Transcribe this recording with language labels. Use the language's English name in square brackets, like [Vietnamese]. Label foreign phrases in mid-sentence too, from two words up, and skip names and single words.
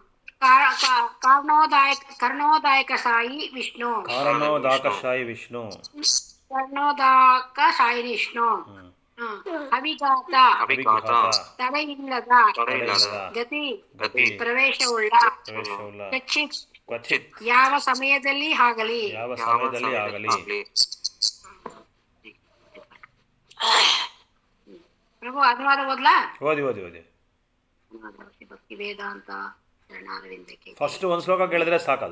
[Sanskrit] ಕರ್ಣೋದಾಯಕ ಸಾಯಿ ವಿಷ್ಣು ಕಾರಣೋದಾಕಶಾಯಿ ವಿಷ್ಣು ಕರ್ಣೋದಾಕ ಸಾಯಿ ವಿಷ್ಣು ಅವಿಘಾತ ಅಭಿಘಾತ [Kannada] ತಡೆಯಿಲ್ಲದ ತಡೆಯಿಲ್ಲದ [Sanskrit] ಗತಿ ಗತಿ [Kannada] ಪ್ರವೇಶವುಳ್ಳ [Sanskrit] ಕ್ವಚಿತ್ ಕ್ವಚಿತ್ [Kannada] ಯಾವ ಸಮಯದಲ್ಲಿ ಆಗಲಿ ಯಾವ ಸಮಯದಲ್ಲಿ ಆಗಲಿ ಪ್ರಭು ಅನುವಾದ ಓದ್ಲಾ ಓದಿ ಓದಿ ಓದಿ ಭಕ್ತಿ ವೇದಾಂತ ಶರಣಾರವಿಂದಕ್ಕೆ ಫಸ್ಟ್ ಒಂದು ಶ್ಲೋಕ ಕೇಳಿದ್ರೆ ಸಾಕದು.